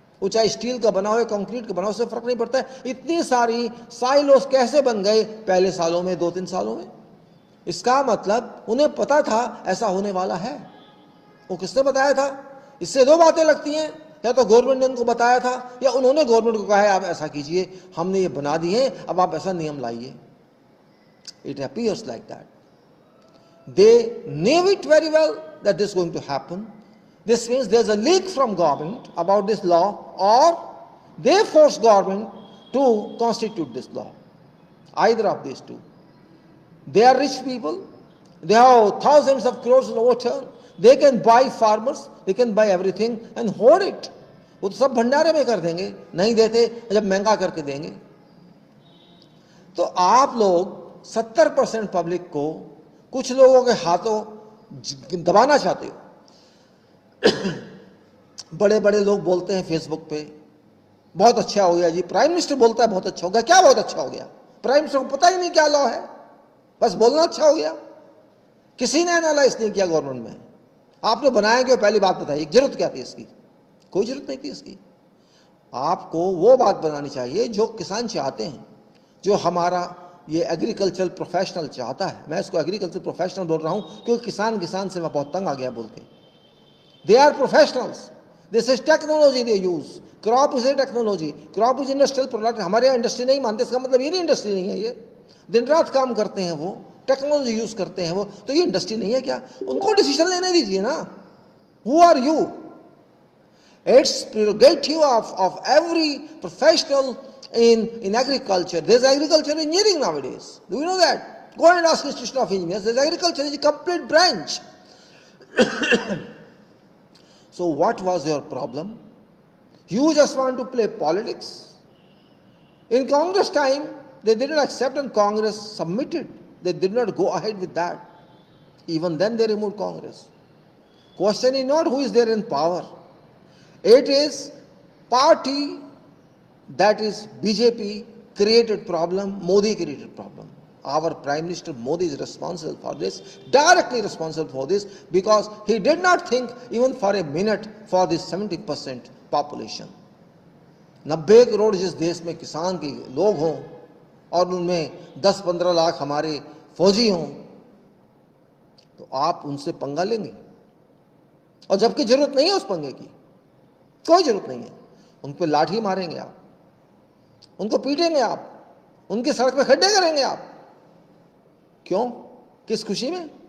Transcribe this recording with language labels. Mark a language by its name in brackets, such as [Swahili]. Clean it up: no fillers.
[Hindi] वो चाहे स्टील का बना हो या कंक्रीट का बना हो, उससे फर्क नहीं पड़ता है. इतनी सारी साइलोस कैसे बन गए पहले सालों में, 2-3 सालों में? इसका मतलब उन्हें पता था ऐसा होने वाला है. वो किसने बताया था? इससे दो बातें लगती हैं, या तो गवर्नमेंट ने उनको बताया था, या उन्होंने गवर्नमेंट को कहा है आप ऐसा कीजिए, हमने ये बना दिए, अब आप ऐसा नियम लाइए. [English] It appears like that. They knew it very well that this is going to happen. This means there's a leak from government about this law, or they force government to constitute this law. Either of these two. They are rich people. They have thousands of crores in overturn. They can buy farmers, they can buy everything and hoard it. [Hindi] वो तो सब भंडारे में कर देंगे, नहीं देते जब महंगा करके देंगे. तो आप लोग 70% पब्लिक को कुछ लोगों के हाथों दबाना चाहते हो. बड़े बड़े लोग बोलते हैं फेसबुक पे, बहुत अच्छा हो गया जी, प्राइम मिनिस्टर बोलता है बहुत अच्छा हो गया। क्या बहुत अच्छा हो गया? प्राइम मिनिस्टर को पता ही नहीं क्या लॉ है, बस बोलना अच्छा हो गया। किसी ने एनालाइज नहीं किया गवर्नमेंट में। आपने बनाया क्यों? पहली बात बताइए, जरूरत क्या थी इसकी? कोई जरूरत नहीं थी इसकी। आपको वो बात बनानी चाहिए जो किसान चाहते हैं, जो हमारा ये एग्रीकल्चरल प्रोफेशनल चाहता है। मैं इसको एग्रीकल्चर प्रोफेशनल बोल रहा हूं क्योंकि किसान से मैं बहुत तंग आ गया बोल के। [English] They are professionals, this is technology they use. Crop is a technology, crop is industrial product. [Hindi] हमारे यहाँ इंडस्ट्री नहीं मानते, इसका मतलब ये नहीं इंडस्ट्री नहीं है। ये दिन रात काम करते हैं, वो टेक्नोलॉजी यूज करते हैं वो, तो ये इंडस्ट्री नहीं है क्या? उनको डिसीजन लेने दीजिए ना। [English] Who are you? It's prerogative of every professional in agriculture. There's agriculture engineering nowadays. Do you know that? Go and ask Institute of Engineers. There's agriculture is a complete branch. So what was your problem? You just want to play politics. In Congress time, they did not accept and Congress submitted. They did not go ahead with that. Even then they removed Congress. Question is not who is there in power. It is party, that is BJP, created problem. Modi created problem. Our Prime Minister Modi is responsible for this, directly responsible for this, because he did not think even for a minute for this 70% population. [Hindi] 90 crore जिस देश में किसान के लोग हों और उनमें 10-15 लाख हमारे फौजी हों, तो आप उनसे पंगा लेंगे? और जबकि जरूरत नहीं है उस पंगे की, कोई जरूरत नहीं है। उन पर लाठी मारेंगे आप, उनको पीटेंगे आप, उनकी सड़क पे खड्डे करेंगे आप। क्यों? किस खुशी में?